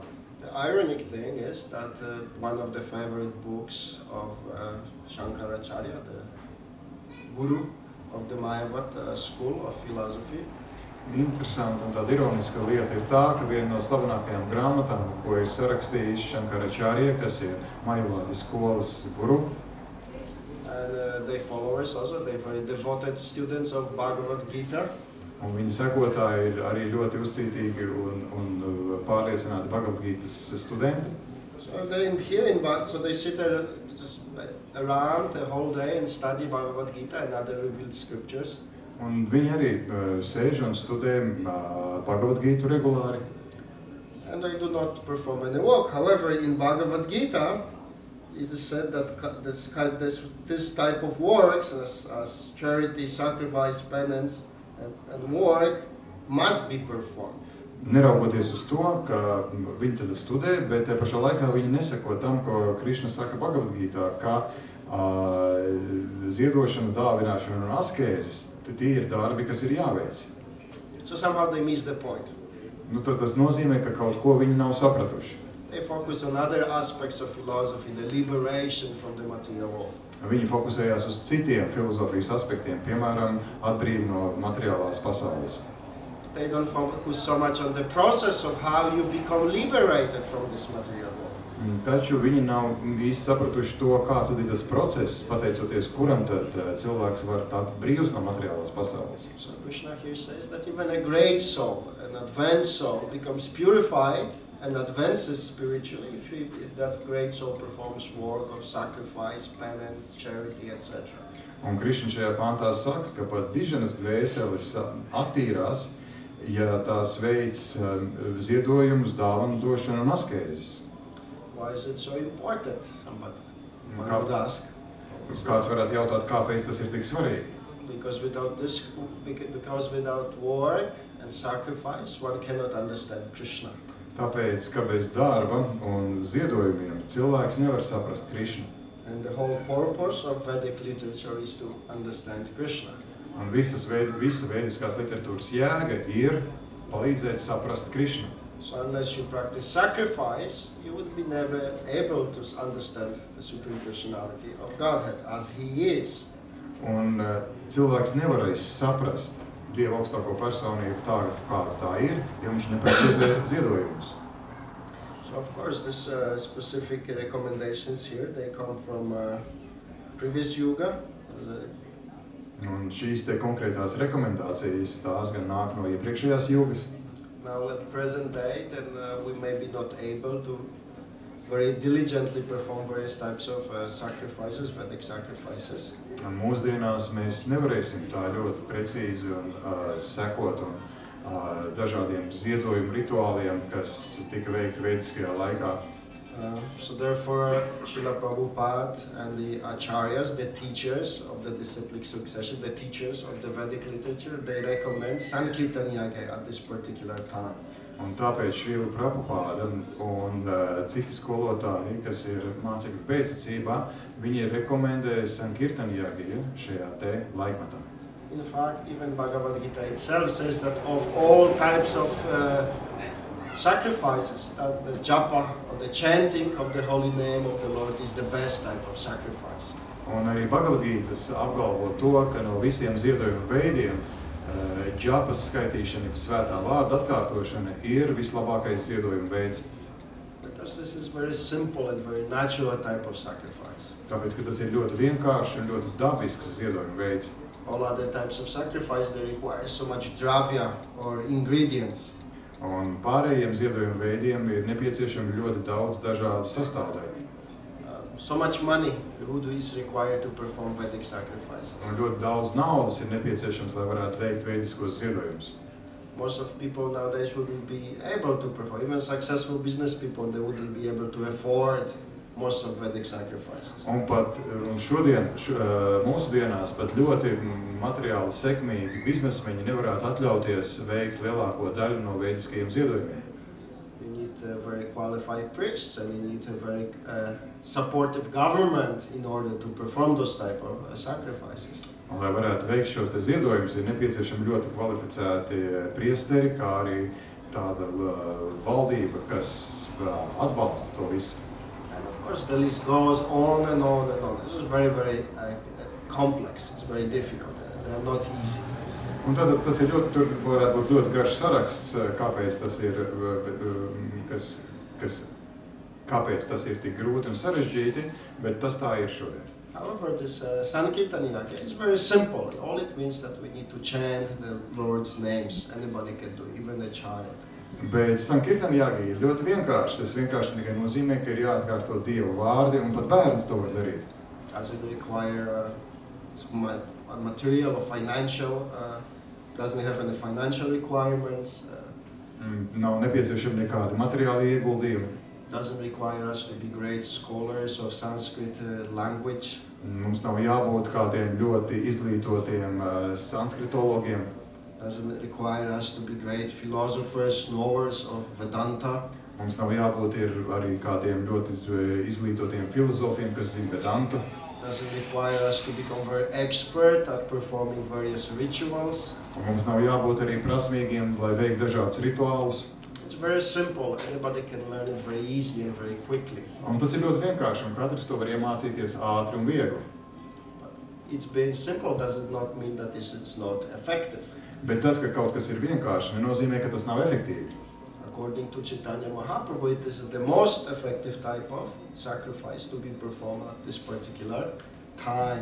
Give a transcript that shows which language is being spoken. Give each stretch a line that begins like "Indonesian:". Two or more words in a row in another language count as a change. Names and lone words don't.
English: The ironic thing is that one of the favorite books of Shankaracharya, the guru of the Mayavad school of philosophy.
Latvian: Interesanti un tāda ironiska lieta ir tā, ka viena no slavenākajām grāmatām, ko ir sarakstījis Shankaracharya, kas ir Mayavādi skolas guru.
English: And their followers also, they're very devoted students of Bhagavad Gita.
Latvian: Un viņa sekotāji ir arī ļoti uzcītīgi un pārliecināti Bhagavad Gītas studenti.
English: So they sit there just around the whole day and study Bhagavad Gita and other revealed scriptures.
Latvian: Un viņi arī sēž un studē Bhagavad Gītu regulāri.
English: And they do not perform any work. However, in Bhagavad Gita, it is said that this type of works, as charity, sacrifice, penance, and work, must be performed.
Latvian: Neraugoties uz to, ka viņi tad studē, bet te pašā laikā viņi neseko tam, ko Krišna saka Bhagavad Gītā, ka ziedošana, dāvināšana un askēzes, tie ir darbi, kas ir jāveic.
English: So somehow they miss the point.
Latvian: Nu, tad tas nozīmē, ka kaut ko viņi nav sapratuši.
English: They focus on other aspects of philosophy, the liberation from the material world.
Latvian: Viņi fokusējās uz citiem filozofijas aspektiem, piemēram, atbrīvi no materiālās pasaules.
English: They don't focus so much on the process of how you become liberated from this material world.
Latvian: Taču viņi nav īsti sapratuši to, kāds ir tas process, pateicoties kuram tad cilvēks var tapt brīvs no materiālās pasaules.
English: So Krishna here says that even a great soul, an advanced soul, becomes purified and advances spiritually if that great soul performs work of sacrifice, penance, charity, etc.
Latvian: Un Krišna šajā pāntā saka, ka pat diženas dvēseles attīrās, ja tās veids ziedojumus, dāvanu došanu un askēzes.
English: Why is it so important? Somebody would ask.
Latvian: Kāds varētu jautāt, kāpēc tas ir tik svarīgi?
English: Because without work and sacrifice, one cannot understand Krishna.
Latvian: Tāpēc, ka bez darba un ziedojumiem cilvēks nevar saprast Krišnu.
English: And the whole purpose of Vedic literature is to understand Krishna.
Latvian: Un visa vediskās literatūras jēga ir palīdzēt saprast Krišnu.
English: So unless you practice sacrifice, you would be never able to understand the Supreme Personality of Godhead as He is.
Latvian: Un cilvēks nevarēs saprast Dieva augstāko personību tā, kāda tā ir, ja viņš nepraktizē ziedojumus.
English: So of course, this specific recommendations here, they come from previous yuga.
Latvian: Un šīs te konkrētās rekomendācijas, tās gan nāk no iepriekšējās jūgas.
English: Now at present day, then we may be not able to very diligently perform various types of sacrifices, Vedic sacrifices.
Latvian: Un mūsdienās mēs nevarēsim tā ļoti precīzi un sekot un dažādiem ziedojumu rituāliem, kas tika veikti vediskajā laikā.
English: So therefore, Srila Prabhupada and the acharyas, the teachers of the disciplic succession, the teachers of the Vedic literature, they recommend Sankirtan Yaga at this particular time.
Latvian: Un tāpēc Srila Prabhupada un citi skolotāji, kas ir mācekļu pēctecībā, viņi rekomendē Sankirtan Yagiju šajā te laikmatā.
English: In fact, even Bhagavad Gita itself says that of all types of sacrifices, that the japa or the chanting of the holy name of the Lord is the best type of sacrifice.
Latvian: Un arī Bhagavad Gītas apgalvo to, ka no visiem ziedojumu veidiem džapas skaitīšana, svētā vārda atkārtošana ir vislabākais ziedojuma veids.
English: Because this is very simple and very natural type of sacrifice.
Latvian: Tāpēc, ka tas ir ļoti vienkāršs un ļoti dabisks ziedojuma veids.
English: All other types of sacrifice, they require so much dravya or ingredients.
Latvian: Un pārējiem ziedojuma veidiem ir nepieciešami ļoti daudz dažādu sastāvdaļu.
English: So much money is required to perform Vedic sacrifices.
Latvian: Un ļoti daudz naudas ir nepieciešams, lai varētu veikt vediskos ziedojumus.
English: Most of people nowadays wouldn't be able to perform. Even successful business people, they wouldn't be able to afford most of Vedic sacrifices.
Latvian: Un pat šodien, mūsu dienās, pat ļoti materiāli sekmīgi biznesmeņi nevarētu atļauties veikt lielāko daļu no vediskajiem ziedojumiem.
English: You need very qualified priests and you need a very supportive government in order to perform those type of sacrifices.
Latvian: Un, lai varētu veikt šos te ziedojumus, ir nepieciešami ļoti kvalificēti priesteri, kā arī tāda valdība, kas atbalsta to visu.
English: And of course the list goes on and on and on. This is very, very complex. It's very difficult. They are not easy.
Latvian: Un tad tas ir ļoti, tur varētu būt ļoti garš saraksts, kāpēc tas ir, kāpēc tas ir tik grūti un sarežģīti, bet tas tā ir šodien.
English: However, this Sankirtan Yaga is very simple. All it means that we need to chant the Lord's names. Anybody can do, even a child.
Latvian: Bet Sankirtan Yaga ir ļoti vienkārši. Tas vienkārši tikai nozīmē, ka ir jāatkārto Dieva vārdi, un pat bērns to var darīt.
English: Doesn't require material or financial, doesn't have any financial requirements.
Latvian: Nav nepieciešami nekādi materiāli ieguldījumi.
English: Doesn't require us to be great scholars of Sanskrit language.
Latvian: Mums nav jābūt kādiem ļoti izglītotiem sanskritologiem.
English: Doesn't require us to be great philosophers, knowers of Vedanta.
Latvian: Mums nav jābūt arī kādiem ļoti izglītotiem filozofiem, kas zina Vedantu.
English: Doesn't require us to become very expert at performing various rituals.
Latvian: Un mums nav jābūt arī prasmīgiem, lai veiktu dažādus rituālus.
English: It's very simple. Anybody can learn it very easily and very quickly.
Latvian: Un tas ir ļoti vienkārši, un katrs to var iemācīties ātri un viegli.
English: It's being simple does not mean that it's not effective.
Latvian: Bet tas, ka kaut kas ir vienkārši, nenozīmē, ka tas nav efektīvi.
English: According to Chaitanya Mahaprabhu, it is the most effective type of sacrifice to be performed at this particular time.